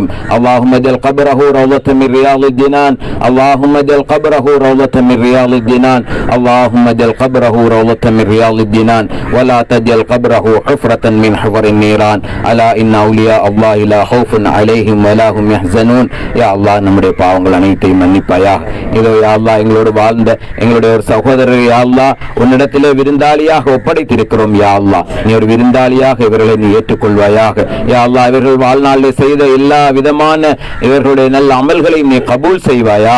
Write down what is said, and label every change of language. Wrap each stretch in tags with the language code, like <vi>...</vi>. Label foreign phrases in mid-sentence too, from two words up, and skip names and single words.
<ar>اللهم اجعل قبره روضة من رياض الجنان اللهم اجعل قبره روضة من رياض الجنان اللهم اجعل قبره روضة من رياض الجنان ولا تجعل قبره حفرة من حفر النيران. ألا إن أولياء الله لا خوف عليهم ولا هم يحزنون. يا الله</ar> <ta>நம்முடைய பாவங்கள் அனைத்தையும் மன்னிப்பாயாக. இதோ</ta> <ar>يا الله</ar> <ta>எங்களோடு வாழ்ந்த எங்களுடைய ஒரு சகோதரர்</ta> <ar>يا الله</ar> <ta>உன்னிடத்திலே விருந்தாளியாக ஒப்படைத்திருக்கிறோம்.</ta> <ar>يا الله</ar> <ta>நீ ஒரு விருந்தாளியாக இவர்களை நீ ஏற்றுக்கொள்வாயாக.</ta> <ar>يا الله</ar> <ta>இவர்கள் வாழ்நாளில் செய்த எல்லா விதமான இவர்களுடைய நல்ல அமல்களை நீ கபூல் செய்வாயாக.</ta>